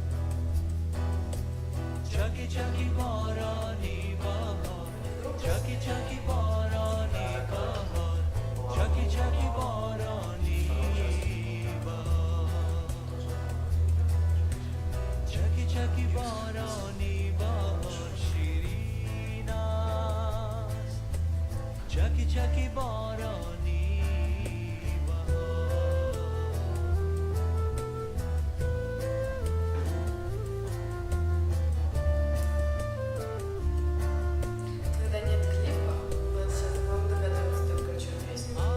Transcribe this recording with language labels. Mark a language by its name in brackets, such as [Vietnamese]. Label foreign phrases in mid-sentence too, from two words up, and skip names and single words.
[Tajik] چکی چکی بارانی بهار چکی چکی بارانی بهار چکی چکی بارانی بهار چکی چکی بارانی بهار شیرین است چکی چکی بارانی بهار [Russian] Когда нет клипа, вот сейчас вам догадываться только, что песня.